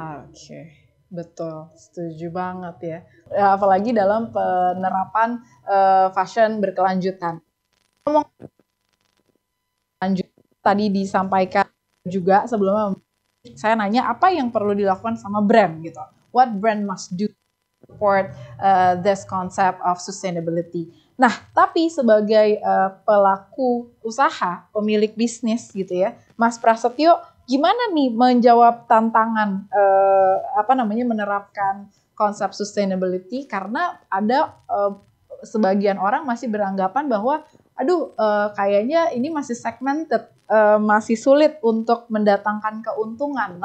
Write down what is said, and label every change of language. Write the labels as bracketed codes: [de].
[id] Oke. Betul, setuju banget ya. Apalagi dalam penerapan fashion berkelanjutan. Ngomong lanjut tadi disampaikan juga sebelumnya, saya nanya apa yang perlu dilakukan sama brand gitu. [en] What brand must do to support this concept of sustainability. [id] Nah, tapi sebagai pelaku usaha, pemilik bisnis gitu ya, Mas Prasetyo, gimana nih menjawab tantangan menerapkan konsep sustainability, karena ada sebagian orang masih beranggapan bahwa kayaknya ini masih segmented, masih sulit untuk mendatangkan keuntungan.